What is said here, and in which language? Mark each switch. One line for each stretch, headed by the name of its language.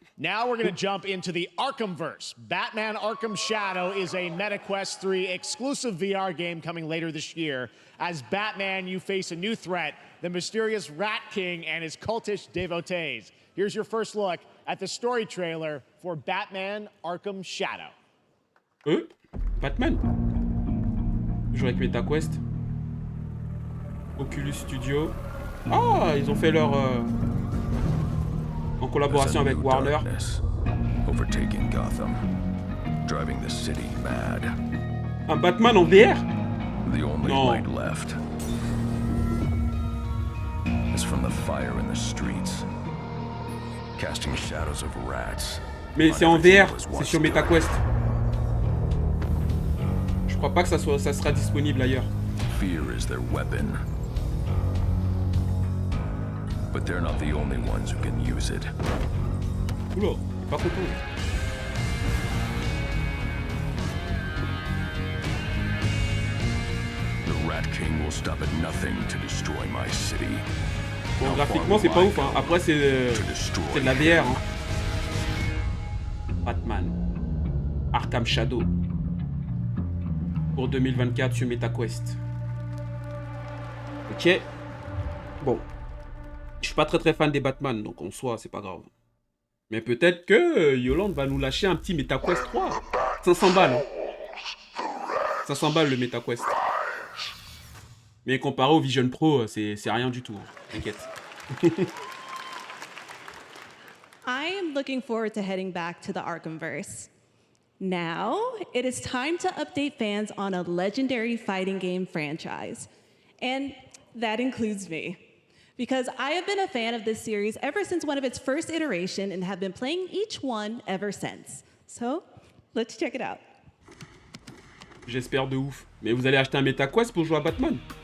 English: Now we're going to jump into the Arkhamverse. Batman Arkham Shadow is a MetaQuest 3 exclusive VR game coming later this year. As Batman, you face a new threat, the mysterious Rat King and his cultish devotees. Here's your first look at the story trailer for Batman Arkham Shadow. Batman.
French: Toujours avec MetaQuest. Oculus Studio. Ah, ils ont fait leur... en collaboration avec Warner.
English: Overtaking Gotham, driving the city mad.
French: Un Batman en VR?
English: The only light left is from the fire in the streets, casting shadows of rats.
French: Mais c'est en VR, c'est sur MetaQuest. Je crois pas que ça sera disponible ailleurs.
English: Fear is their weapon. But they're not the only ones who can use it.
French: Oula, pas content.
English: The Rat King will stop at nothing to destroy my city.
French: Bon, graphiquement, c'est pas ouf, hein. Après, c'est de la VR. Hein. Batman. Arkham Shadow. Pour 2024 sur MetaQuest. Ok. Bon. Je suis pas très fan des Batman, donc en soi, c'est pas grave. Mais peut-être que Yolande va nous lâcher un petit MetaQuest 3. 500 balles. Hein. 500 balles le MetaQuest. Mais comparé au Vision Pro, c'est rien du tout. Hein. T'inquiète.
English: I am looking forward to heading back to the Arkhamverse. Now, it is time to update fans on a legendary fighting game franchise. And that includes me. Because I have been a fan of this series ever since one of its first iteration and have been playing each one ever since. So, let's check it out.
French: J'espère de ouf. Mais vous allez acheter un MetaQuest pour jouer à Batman?